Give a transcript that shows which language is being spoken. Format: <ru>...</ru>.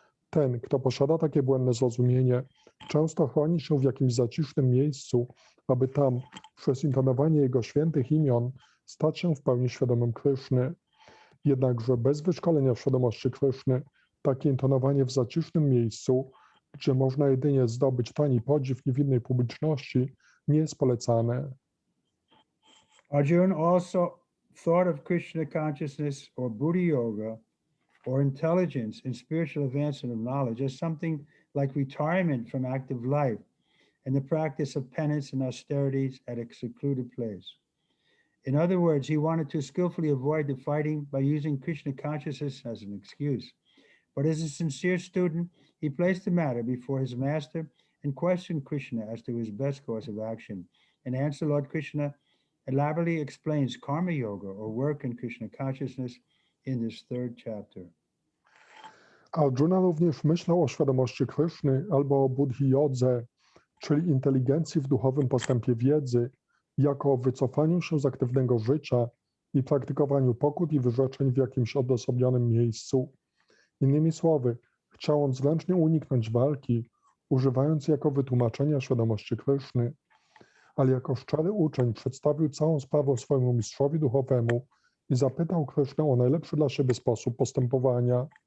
<pl>Ten, kto posiada takie błędne zrozumienie, często chroni się w jakimś zacisznym miejscu, aby tam, przez intonowanie jego świętych imion, stać się w pełni świadomym Kryszny. Jednakże bez wyszkolenia w świadomości Kryszny, takie intonowanie w zacisznym miejscu, gdzie można jedynie zdobyć tani podziw niewinnej publiczności, nie jest polecane.</pl> <en>Arjuna also thought of Krishna consciousness or Buddha yoga or intelligence in spiritual advancement of knowledge as something like retirement from active life and the practice of penance and austerities at a secluded place. In other words, he wanted to skillfully avoid the fighting by using Krishna consciousness as an excuse. But as a sincere student, he placed the matter before his master and questioned Krishna as to his best course of action. In answer, Lord Krishna elaborately explains karma yoga or work in Krishna consciousness in this third chapter.</en> <pl>Arjuna również myślał o świadomości Kryszny albo o buddhi jodze, czyli inteligencji w duchowym postępie wiedzy, jako o wycofaniu się z aktywnego życia i praktykowaniu pokut i wyrzeczeń w jakimś odosobnionym miejscu. Innymi słowy, chciał on zręcznie uniknąć walki, używając jako wytłumaczenia świadomości Kryszny, ale jako szczery uczeń przedstawił całą sprawę swojemu mistrzowi duchowemu i zapytał Krysznę o najlepszy dla siebie sposób postępowania.</pl>